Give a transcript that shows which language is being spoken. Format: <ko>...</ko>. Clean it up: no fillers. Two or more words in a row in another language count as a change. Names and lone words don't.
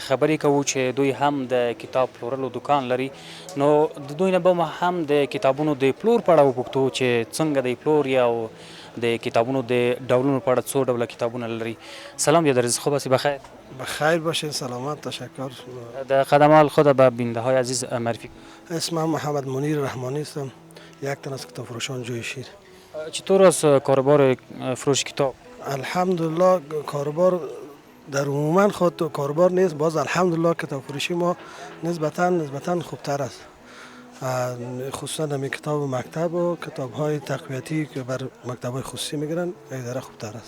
<ps>خبرې کوو چې دوی هم د کتاب پلورلو دوکان لري نو د دوی نه به هم د کتابونو د پلور په اړه وپوښتو چې څنګه د پلور یا د کتابونو د ډولونو په اړه څو ډوله کتابونه لري</ps> <fa>سلام بیادر خوب هستی بخیر بخیر باشین سلامت تشکر در قدم اول خود به بیننده های عزیز معرفی اسمم محمد منیر رحمانی هستم یک تن از کتاب فروشان جوی شیر چطور است کاروبار فروش کتاب الحمدلله کاروبار در عموما خود کاروبار نیست باز الحمدلله کتاب فروشی ما نسبتا خوبتر است خصوصا در کتاب مکتب و کتاب های تقویتی که بر مکتب های خصوصی میگیرن اداره خوبتر است</fa>